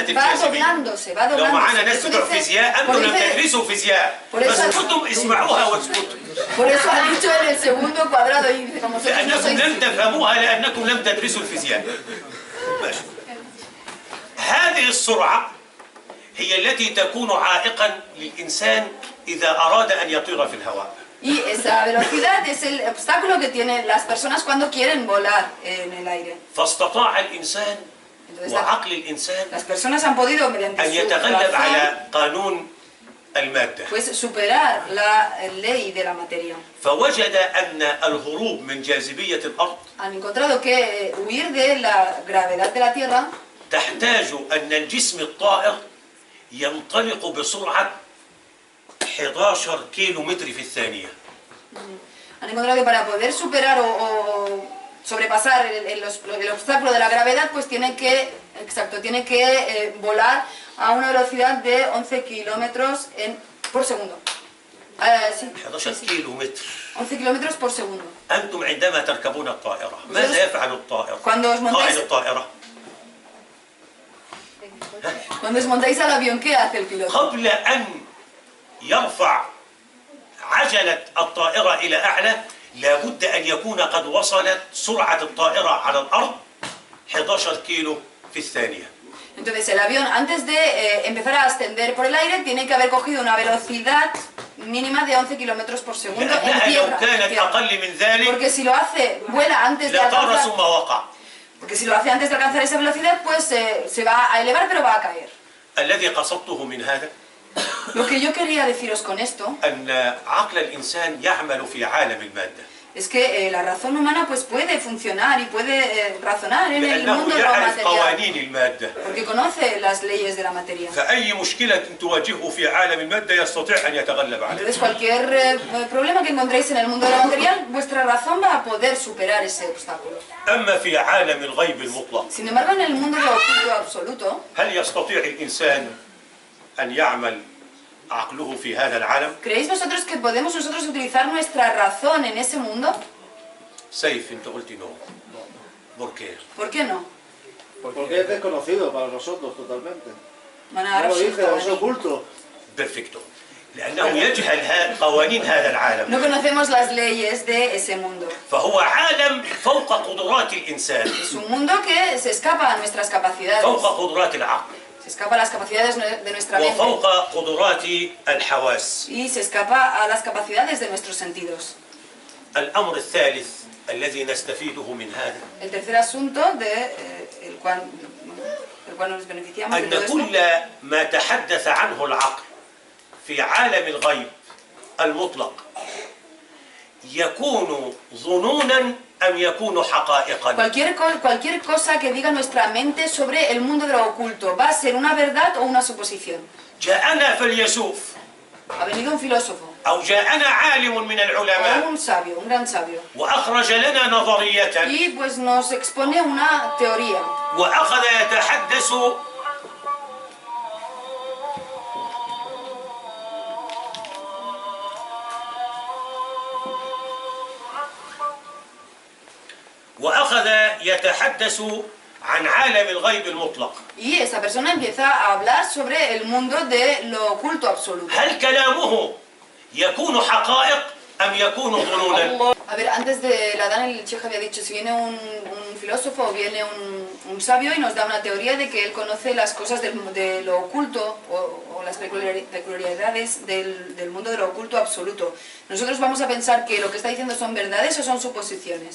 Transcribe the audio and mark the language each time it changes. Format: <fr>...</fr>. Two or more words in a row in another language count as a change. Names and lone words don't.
<es>Va</es> <ar>الجاذبية.</ar> <es>doblándose, va</es> <ar>لو معانا</ar> <es>doblándose.</es> <ar>ناس</ar> <es>Eso</es> <ar>بتوع</ar> <es>dice-</es> <ar>فيزياء،</ar> <es>por</es> <ar>أنتم لم</ar> <es>dice-</es> <ar>تدرسوا فيزياء،</ar> <es>por eso-</es> <ar>بس كنتم اسمعوها واسكتوا.</ar> <es>Por eso ha dicho en el segundo cuadrado y dice, como vosotros no</es> <ar>لأنكم</ar> <es>sois...</es> <ar>لم تفهموها لأنكم لم تدرسوا الفيزياء. ماشي. هذه السرعة هي التي تكون عائقا للإنسان إذا أراد أن يطير في الهواء.</ar> <es>Y esa velocidad es el obstáculo que tienen las personas cuando quieren volar en el aire.</es> <ar>فاستطاع الإنسان</ar> <es>Entonces,</es> <ar>وعقل الإنسان</ar> <es>las personas han podido, mediante</es> <ar>أن</ar> <es>su</es> <ar>يتغلب</ar> <es>razón,</es> <ar>على قانون المادة.</ar> <es>pues superar la ley de la materia.</es> <ar>فوجد أن الهروب من جاذبية الأرض</ar> <es>Han encontrado que huir de la gravedad de la Tierra</es> <ar>تحتاج أن الجسم الطائر ينطلق بسرعة 11 كيلو متر في الثانية.</ar> <es>han encontrado que para poder superar o sobrepasar el obstáculo de la gravedad, pues tiene que volar a una velocidad de 11 kilómetros por segundo. Sí,</es> <ar>11 كيلو متر.</ar> <es>11 kilómetros por segundo.</es> <ar>أنتم عندما تركبون الطائرة ماذا يفعل الطائر؟</ar> <es>Cuando os</es> <ar>قائد</ar> <es>montáis,</es> <ar>الطائرة</ar> <es>cuando os montáis al avión, ¿qué hace el piloto?</es> <ar>قبل أن يرفع عجلة الطائرة إلى أعلى لابد أن يكون قد وصلت سرعة الطائرة على الأرض 11 كيلو في الثانية.</ar> <es>Entonces el avión, antes de empezar a ascender por el aire, tiene que haber cogido una velocidad mínima de 11 kilómetros por segundo en</es> <ar>لأنها لو</ar> <es>tierra.</es> <ar>كانت أقل من ذلك</ar> <es>Porque si lo hace, vuela antes de</es> <ar>لطار</ar> <es>alcanzar,</es> <ar>ثم وقع.</ar> <es>porque si lo hace antes de alcanzar esa velocidad, pues se va a elevar pero va a caer.</es> <ar>الذي قصدته من هذا</ar> <es>Lo que yo quería deciros con esto</es> <ar>أن عقل الإنسان يعمل في عالم المادة</ar> <es>es que la razón humana pues puede funcionar y puede razonar en el</es> <ar>لأنه</ar> <es>mundo de lo</es> <ar>يعرف</ar> <es>material,</es> <ar>قوانين المادة.</ar> <es>porque conoce las leyes de la materia.</es> <ar>فأي مشكلة تواجهه في عالم المادة يستطيع أن يتغلب عليها.</ar> <es>Entonces cualquier problema que encontréis en el mundo de lo material, vuestra razón va a poder superar ese obstáculo.</es> <ar>أما في عالم الغيب المطلق</ar> <es>Sin embargo, en el mundo de lo oculto absoluto,</es> <ar>هل يستطيع الإنسان أن يعمل عقله في هذا العالم؟</ar> <es>¿creéis vosotros que podemos nosotros utilizar nuestra razón en ese mundo?</es> <ar>سيف أنت قلت نو.</ar> <es>¿Por qué? ¿Por qué no? Porque es desconocido para nosotros totalmente. Bueno, No ahora lo sí, dije, es oculto.</es> <ar>بيرفكتو. لأنه يجهل قوانين هذا العالم.</ar> <es>no conocemos las leyes de ese mundo.</es> <ar>فهو عالم فوق قدرات الإنسان،</ar> <es>Es un mundo que se escapa a nuestras capacidades,</es> <ar>فوق قدرات العقل،</ar> <es>se escapa a las capacidades de nuestra mente</es> <ar>وفوق قدرات الحواس.</ar> <es>y se escapa a las capacidades de nuestros sentidos.</es> <ar>الأمر الثالث الذي نستفيده من هذا</ar> <es>El tercer asunto el cual nos beneficiamos de</es> <ar>أن</ar> <es>todo esto,</es> <ar>كل ما تحدث عنه العقل في عالم الغيب المطلق يكون ظنونا أم يكون حقائقا.</ar> <es>cualquier cosa que diga nuestra mente sobre el mundo de lo oculto, ¿va a ser una verdad o una suposición?</es> <ar>جاءنا فيلسوف</ar> <es>Ha venido un filósofo,</es> <ar>أو جاءنا عالم من</ar> <es>o</es> <ar>العلماء</ar> <es>un sabio, un gran sabio,</es> <ar>وأخرج لنا نظرية</ar> <es>y pues nos expone una teoría,</es> <ar>وأخذ يتحدث عن عالم الغيب المطلق.</ar> <es>y esa persona empieza a hablar sobre el mundo de lo oculto absoluto.</es> <ar>هل كلامه يكون حقائق أم يكون ظنونا؟</ar> <es>A ver, antes de la Dan, el Sheikh había dicho, si viene un filósofo o viene un sabio y nos da una teoría de que él conoce las cosas de lo oculto o las peculiaridades del mundo de lo oculto absoluto. Nosotros vamos a pensar que lo que está diciendo son verdades o son suposiciones.</es>